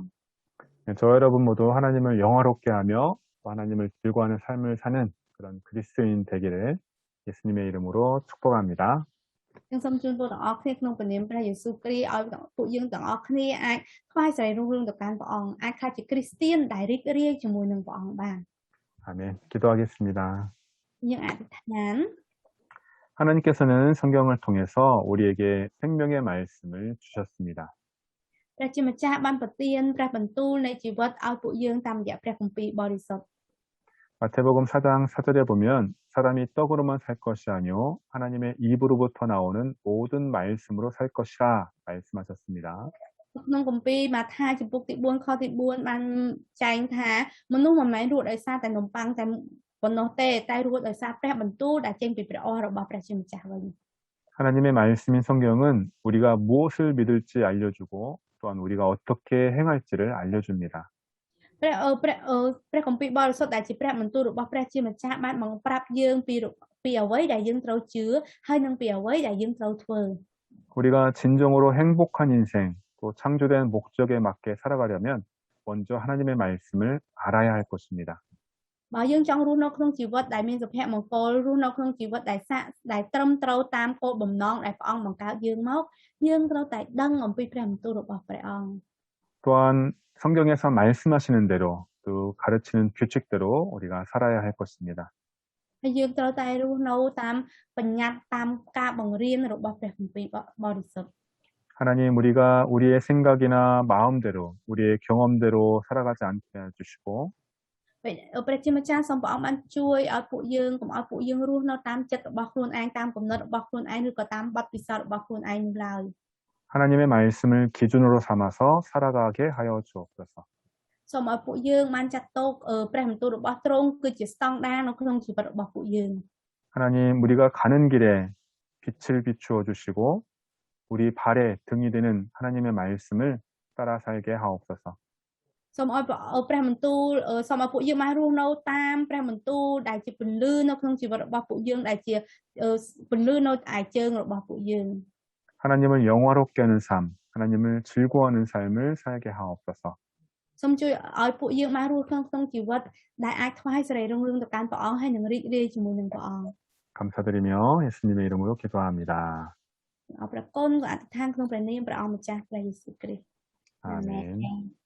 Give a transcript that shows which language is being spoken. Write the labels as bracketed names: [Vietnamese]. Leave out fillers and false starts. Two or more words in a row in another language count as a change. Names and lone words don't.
[Korean] 저와 여러분 모두 하나님을 영화롭게 하며 또 하나님을 즐거워하는 삶을 사는 그런 그리스도인 되기를 예수님의 이름으로 축복합니다. [Khmer] យើងសូមជូនពរទាំងអស់គ្នាក្នុងព្រះនាមព្រះយេស៊ូវគ្រីស្ទឲ្យពួកយើងទាំងអស់គ្នាអាចថ្វាយសេរីរុងរឿងទៅកាន់ព្រះអង្គអាចក្លាយជាគ្រីស្ទៀនដែលរីករាយជាមួយនឹងព្រះអង្គបាន [Korean] 아멘. 기도하겠습니다. [Khmer] យើងអធិដ្ឋាន [Korean] 하나님께서는 성경을 통해서 우리에게 생명의 말씀을 주셨습니다. [Khmer] ព្រះជាម្ចាស់បានប្រទានព្រះបន្ទូលនៃជីវិតឲ្យពួកយើងតាមរយៈព្រះគម្ពីរបរិសុទ្ធ [Korean] 마태복음 4장 4절에 보면 사람이 떡으로만 살 것이 아니요 하나님의 입으로부터 나오는 모든 말씀으로 살 것이라 말씀하셨습니다. [Khmer] ក្នុងគម្ពីរម៉ាថាយចំពុកទី4ខទី4បានចែងថាមនុស្សមិនមែនរស់ដោយសារតែនំប៉័ងតែប៉ុណ្ណោះទេតែរស់ដោយសារព្រះបន្ទូលដែលចេញពីព្រះអស់របស់ព្រះជាម្ចាស់វិញ [Korean] 하나님의 말씀인 성경은 우리가 무엇을 믿을지 알려주고 또한 우리가 어떻게 행할지를 알려줍니다. [Khmer] ព្រះគម្ពីរបរិសុទ្ធដែលជាព្រះបន្ទូលរបស់ព្រះជាម្ចាស់បានបង្ប្រាប់យើងពីអ្វីដែលយើងត្រូវជឿហើយនិងពីអ្វីដែលយើងត្រូវធ្វើ [Korean] 우리가 진정으로 행복한 인생 또 창조된 목적에 맞게 살아가려면 먼저 하나님의 말씀을 알아야 할 것입니다. [Khmer] បើយើងចង់រស់នៅក្នុងជីវិតដែលមានសុភមង្គលរស់នៅក្នុងជីវិតដែលត្រឹមត្រូវតាមគោលបំណងដែលព្រះអង្គបង្កើតយើងមកយើងត្រូវតែដឹងអំពីព្រះបន្ទូលរបស់ព្រះអង្គ [Korean] 또한 성경에서 말씀하시는 대로 또 가르치는 규칙대로 우리가 살아야 할 것입니다. [Khmer] ហើយយើងត្រូវតែរស់នៅតាមបញ្ញត្តិតាមការបង្រៀនរបស់ព្រះគម្ពីរបរិសុទ្ធ [Korean] 하나님 우리가 우리의 생각이나 마음대로 우리의 경험대로 살아가지 않게 해주시고 [Khmer] ព្រះជាម្ចាស់សូមព្រះអង្គបានជួយឲ្យពួកយើងកុំឲ្យពួកយើងរស់នៅតាមចិត្តរបស់ខ្លួនឯងតាមគំនិតរបស់ខ្លួនឯងឬក៏តាមបទពិសោធន៍របស់ខ្លួនឯងនោះឡើយ [Korean] 하나님의 말씀을 기준으로 삼아서 살아가게 하여 주옵소서. [Khmer] សូមឲ្យពួកយើងបានចាត់ទុកព្រះបន្ទូលរបស់ទ្រង់គឺជាស្តង់ដារនៅក្នុងជីវិតរបស់ពួកយើង [Korean] 하나님 우리가 가는 길에 빛을 비추어 주시고 우리 발에 등이 되는 하나님의 말씀을 따라 살게 하옵소서. [Khmer] សូមឲ្យព្រះបន្ទូលសូមឲ្យពួកយើងបានរស់នៅតាមព្រះបន្ទូលដែលជាពន្លឺនៅក្នុងជីវិតរបស់ពួកយើងដែលជាពន្លឺនៅឯជើងរបស់ពួកយើង [Korean] 하나님을 영화롭게 하는 삶, 하나님을 즐거워하는 삶을 살게 하옵소서. [Khmer] សូមជួយឲ្យពួកយើងបានរស់ក្នុងជីវិតដែលអាចថ្វាយសេរីរុងរឿងទៅកាន់ព្រះអង្គហើយនឹងរីករាយជាមួយនឹងព្រះអង្គ [Korean] 감사드리며 예수님의 이름으로 기도합니다. [Khmer] អរព្រគុណក៏អធិដ្ឋានក្នុងព្រះនាមព្រះអង្គម្ចាស់ព្រះយេស៊ូវគ្រីស្ទ [Korean] 아멘.